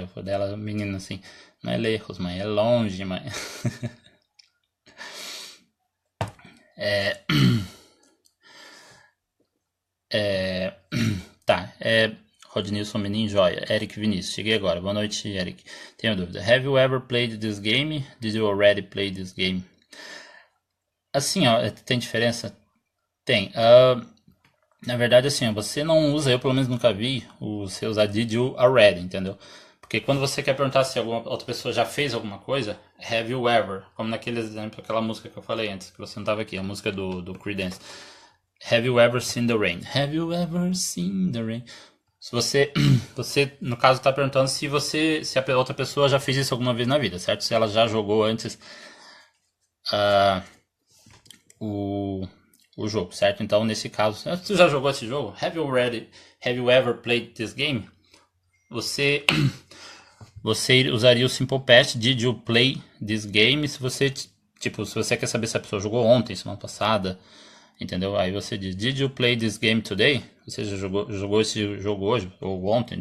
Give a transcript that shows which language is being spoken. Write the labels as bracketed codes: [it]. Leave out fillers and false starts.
[pt] Eu falei dela, menina, assim, não é lejos, mãe, é longe, mãe. Tá, Rodnilson Menin, joia. Eric Vinícius, cheguei agora. Boa noite, Eric. Tenho dúvida. [en] Have you ever played this game? Did you already play this game? [pt] Assim, ó, tem diferença? Tem. Na verdade, assim, você não usa, eu pelo menos nunca vi você usar [en] did you already, [pt] entendeu? Porque quando você quer perguntar se alguma outra pessoa já fez alguma coisa, [en] have you ever? [pt] Como naquele exemplo, aquela música que eu falei antes, que você não estava aqui, a música do Creedence. [en] Have you ever seen the rain? Have you ever seen the rain? [pt] Se você no caso, está perguntando se a outra pessoa já fez isso alguma vez na vida, certo? Se ela já jogou antes o jogo, certo? Então, nesse caso, você já jogou esse jogo? [en] Have you ever played this game? [pt] Você usaria o Simple Past, [en] did you play this game? [pt] Se você quer saber se a pessoa jogou ontem, semana passada, entendeu? Aí você diz, [en] did you play this game today? [pt] Você já jogou esse jogo hoje ou ontem?